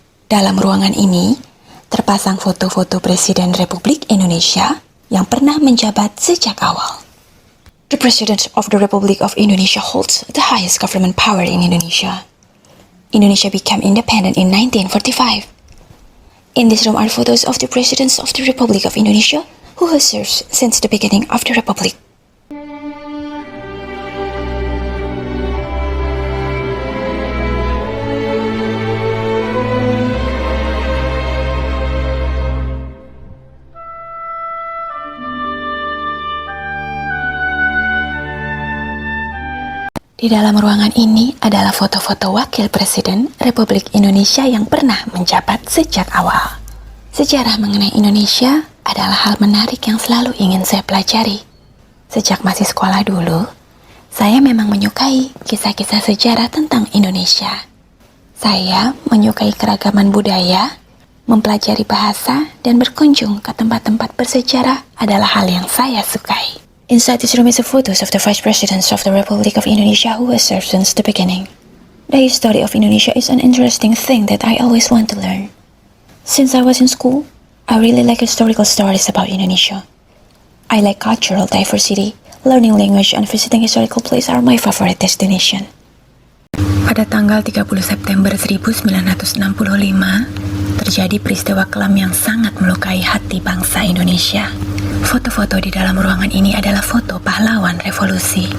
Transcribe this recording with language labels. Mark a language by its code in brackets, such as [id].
[id] Dalam ruangan ini, terpasang foto-foto Presiden Republik Indonesia yang pernah menjabat sejak awal. [en] The President of the Republic of Indonesia holds the highest government power in Indonesia. Indonesia became independent in 1945. In this room are photos of the presidents of the Republic of Indonesia who has served since the beginning of the Republic. [id] Di dalam ruangan ini adalah foto-foto wakil presiden Republik Indonesia yang pernah menjabat sejak awal. Sejarah mengenai Indonesia adalah hal menarik yang selalu ingin saya pelajari. Sejak masih sekolah dulu, saya memang menyukai kisah-kisah sejarah tentang Indonesia. Saya menyukai keragaman budaya, mempelajari bahasa, dan berkunjung ke tempat-tempat bersejarah adalah hal yang saya sukai. [en] Inside this room is a photos of the vice presidents of the Republic of Indonesia who has served since the beginning. The history of Indonesia is an interesting thing that I always want to learn. Since I was in school, I really like historical stories about Indonesia. I like cultural diversity, learning language and visiting historical places are my favorite destination. [id] Pada tanggal 30 September 1965, terjadi peristiwa kelam yang sangat melukai hati bangsa Indonesia. Foto-foto di dalam ruangan ini adalah foto pahlawan revolusi.